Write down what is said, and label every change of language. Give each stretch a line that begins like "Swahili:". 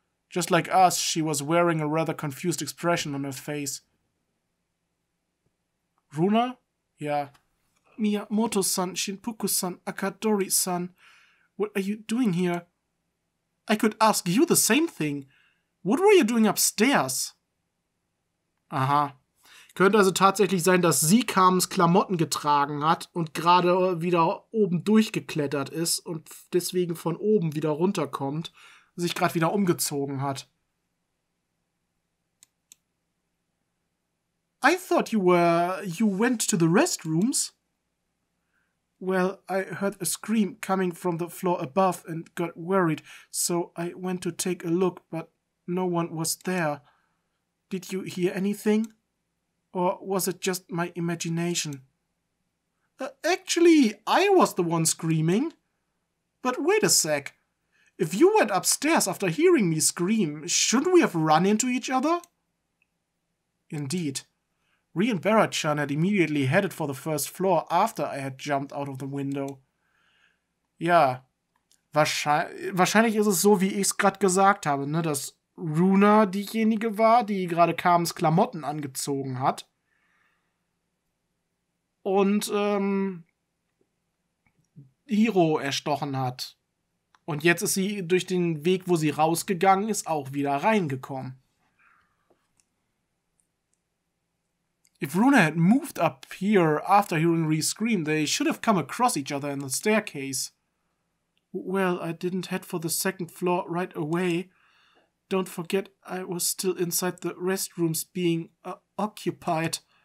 English: Just like us, she was wearing a rather confused expression on her face. Runa? Yeah. Miyamoto-san, Shinpuku-san, Akadori-san. What are you doing here? I could ask you the same thing. What were you doing upstairs? Aha.
German: Könnte also tatsächlich sein, dass sie Carmens Klamotten getragen hat und gerade wieder oben durchgeklettert ist und deswegen von oben wieder runterkommt und sich gerade wieder umgezogen hat.
English: I thought you went to the restrooms. Well, I heard a scream coming from the floor above and got worried, so I went to take a look, but no one was there. Did you hear anything? Or was it just my imagination? Actually, I was the one screaming. But wait a sec. If you went upstairs after hearing me scream, shouldn't we have run into each other? Indeed. Rie and Barrett-chan had immediately headed for the first floor after I had jumped out of the window.
German: Ja, wahrscheinlich ist es so, wie ich es gerade gesagt habe, ne, dass Runa diejenige war, die gerade Carmens Klamotten angezogen hat. Und Hiro erstochen hat. Und jetzt ist sie durch den Weg, wo sie rausgegangen ist, auch wieder reingekommen.
English: If Runa had moved up here after hearing Rie scream, they should have come across each other in the staircase. Well, I didn't head for the second floor right away. Don't forget, I was still inside the restrooms being occupied.